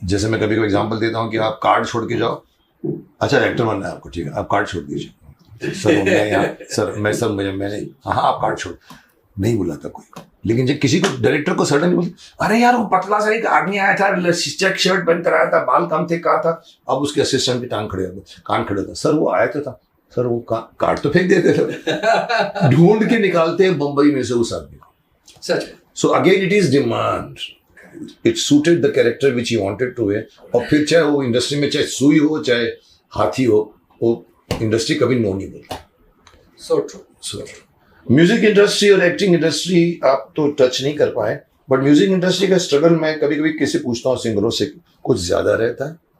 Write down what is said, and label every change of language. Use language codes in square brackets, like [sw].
[hi] जैसे मैं कभी कभी एग्जांपल देता हूँ कि आप कार्ड छोड़ के जाओ अच्छा एक्टर बनना है आपको ठीक है आप कार्ड छोड़ दीजिए सर मैं यहाँ सर मैंने हाँ आप कार्ड छोड़ नहीं बुलाता कोई लेकिन जब किसी को डायरेक्टर को सडन बोलते अरे यार वो पतला सा एक आदमी आया था चेक शर्ट पहन कर आया था बाल कम थे कहा था अब उसके असिस्टेंट भी कान खड़े था सर वो आया था सर वो कार्ड तो फेंक देते थे ढूंढ के निकालते हैं बंबई में से उस आदमी को सच है [en] So again, it is demand. It suited the character which he wanted to wear. [hi] और फिर चाहे वो इंडस्ट्री में चाहे सुई हो चाहे हाथी हो वो इंडस्ट्री कभी नो नहीं बोलती [en] so true [hi] म्यूजिक इंडस्ट्री और एक्टिंग इंडस्ट्री आप तो टच नहीं कर पाए बट म्यूजिक इंडस्ट्री का स्ट्रगल मैं कभी कभी किसी पूछता हूँ सिंगरों से कुछ ज्यादा रहता है